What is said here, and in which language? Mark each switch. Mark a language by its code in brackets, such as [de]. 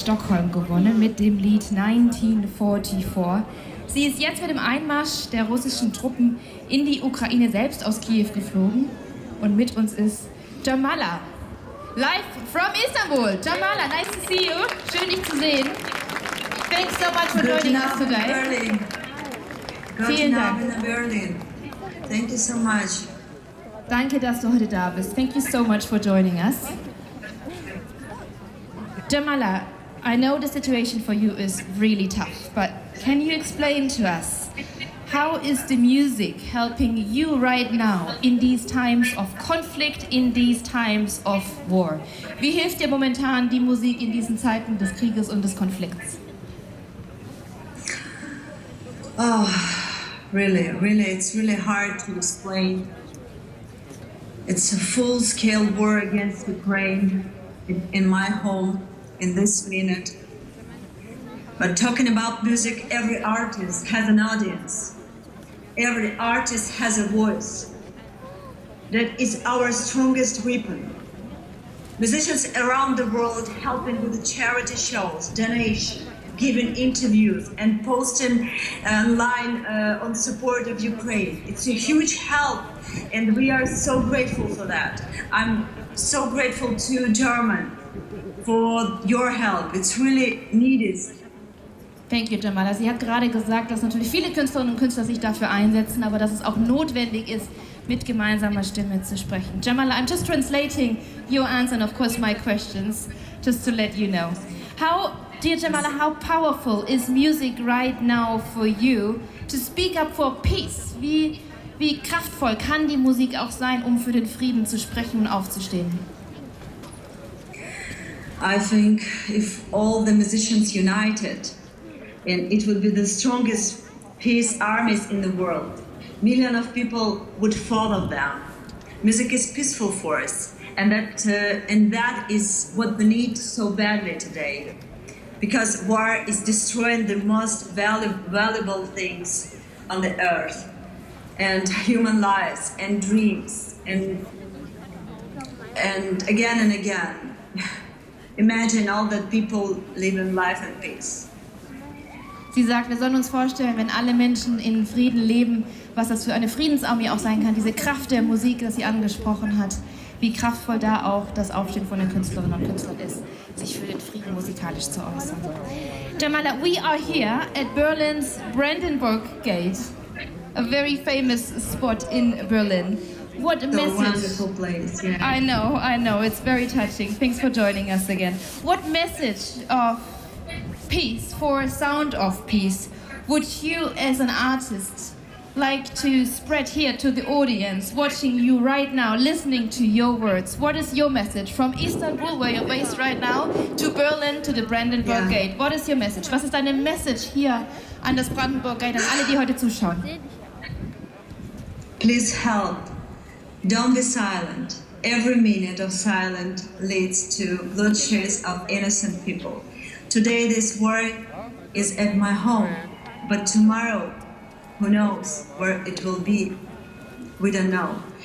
[de] Stockholm gewonnen mit dem Lied 1944. Sie ist jetzt mit dem Einmarsch der russischen Truppen in die Ukraine selbst aus Kiew geflogen. Und mit uns ist Jamala, [en] live from [de] Istanbul. [en] Jamala, nice to see you. [de] Schön, dich zu sehen. [en] Thanks so much for joining us today. [de] Vielen Dank. [en] Berlin. Thank you so much. [de] Danke, dass du heute da bist. [en] Thank you so much for joining us. Jamala, I know the situation for you is really tough, but can you explain to us how is the music helping you right now in these times of conflict, in these times of war? [de] Wie hilft dir momentan die Musik in diesen Zeiten des Krieges und des Konflikts? [en] Oh, really, it's really hard to explain. It's a full-scale war against Ukraine in my home in this minute. But talking about music, every artist has an audience. Every artist has a voice. That is our strongest weapon. Musicians around the world helping with the charity shows, donation, giving interviews and posting online on support of Ukraine. It's a huge help and we are so grateful for that. I'm so grateful to German for your help. It's really needed. Thank you, Jamala. [de] Sie hat gerade gesagt, dass natürlich viele Künstlerinnen und Künstler sich dafür einsetzen, aber dass es auch notwendig ist, mit gemeinsamer Stimme zu sprechen. [en] Jamala, I'm just translating your answer and of course my questions, just to let you know. Dear Jamala, how powerful is music right now for you to speak up for peace? [de] Wie kraftvoll kann die Musik auch sein, um für den Frieden zu sprechen und aufzustehen? [en] I think if all the musicians united, and it would be the strongest peace armies in the world. Millions of people would follow them. Music is peaceful force, and that is what we need so badly today. Because war is destroying the most valuable things on the earth, and human lives and dreams, and again and again. Imagine all that people live in life and peace. [de] Sie sagt, wir sollen uns vorstellen, wenn alle Menschen in Frieden leben, was das für eine Friedensarmee auch sein kann, diese Kraft der Musik, das sie angesprochen hat, wie kraftvoll da auch das Aufstehen von den Künstlerinnen und Künstlern ist, sich für den Frieden musikalisch zu äußern. [en] Jamala, we are here at Berlin's Brandenburg Gate, a very famous spot in Berlin. What a message. Wonderful place, yeah. I know, it's very touching. Thanks for joining us again. What message of peace, for a sound of peace, would you as an artist like to spread here to the audience watching you right now, listening to your words? What is your message from Istanbul, where you're based right now, to Berlin, to the Brandenburg Gate? What is your message? [de] Was ist deine Message hier an das Brandenburg Gate, an alle, die heute zuschauen? [en] Please help. Don't be silent. Every minute of silence leads to bloodshed of innocent people. Today this war is at my home, but tomorrow, who knows where it will be? We don't know.